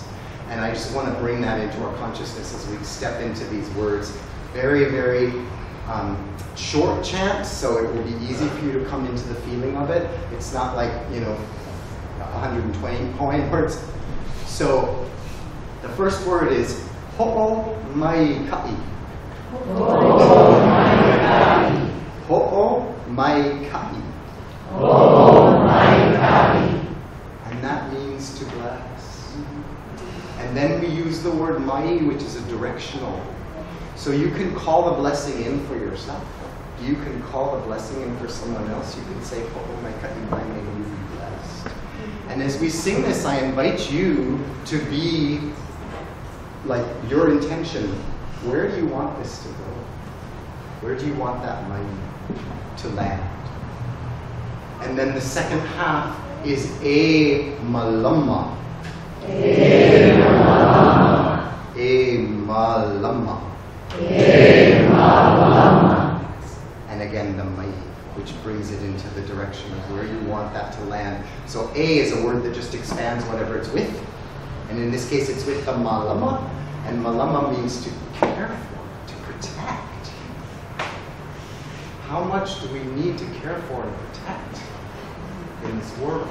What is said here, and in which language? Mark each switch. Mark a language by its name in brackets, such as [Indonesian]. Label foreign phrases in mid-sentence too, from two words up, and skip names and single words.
[English] And I just want to bring that into our consciousness as we step into these words. Very, very short chants, so it will be easy for you to come into the feeling of it. It's not like, 120 Hawaiian words. So the first word is [Hawaiian] ho'o mai ka'i. Ho'o mai ka'i. Ho'o mai ka'i. Ho'o mai ka'i. [English] And that means to bless. And then we use the word mai, which is a directional. So you can call the blessing in for yourself. You can call the blessing in for someone else. You can say, [Hawaiian] ho'o mai ka'i mai, [English] may you be blessed. And as we sing this, I invite you to be like your intention. Where do you want this to go? Where do you want that money to land? And then the second half is [Hawaiian] e malama. E malama. E malama. E malama. [English] And again, the mai, which brings it into the direction of where you want that to land. So A is a word that just expands whatever it's with. And in this case, it's with the malama. And malama means to care for, to protect. How much do we need to care for and protect in this world?